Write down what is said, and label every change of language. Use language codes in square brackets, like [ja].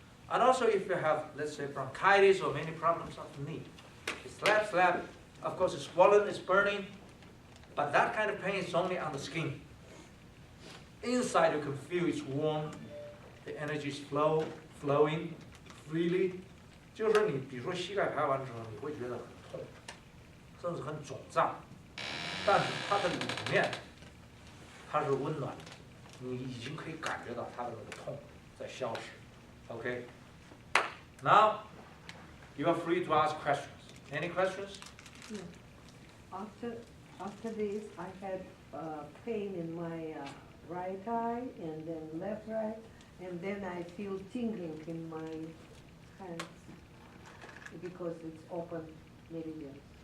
[en] And also if you have, let's say, bronchitis or many problems of the knee, it's slap, of course it's swollen, it's burning, but that kind of pain is only on the skin. Inside you can feel it's warm, the energy is flowing freely. [zh] 就是说你比如说膝盖拍完之后，你会觉得很痛，甚至很肿胀，但是它的里面它是温暖的，你已经可以感觉到它的那个痛在消失。 [en] Okay. Now you are free to ask questions. Any questions? Yeah. After this, I had pain in my right eye and then left eye, and then I feel tingling in my hands because it's open meridian.